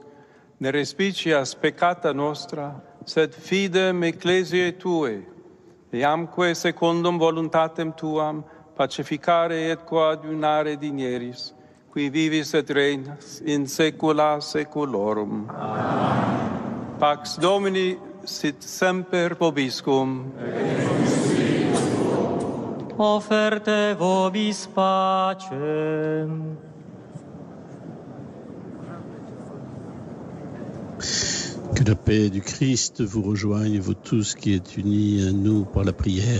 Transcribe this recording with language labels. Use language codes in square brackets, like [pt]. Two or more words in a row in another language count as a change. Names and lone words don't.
[la] Ne respicias peccata nostra, sed fidem ecclesiae Tue, eamque secundum voluntatem Tuam pacificare et coadunare digneris, qui vivis et regnas in saecula saeculorum. Amen. Pax Domini sit semper vobiscum. Offerte vobis pacem. [fr] Que la paix du Christ vous rejoigne, vous tous qui êtes unis à nous par la prière.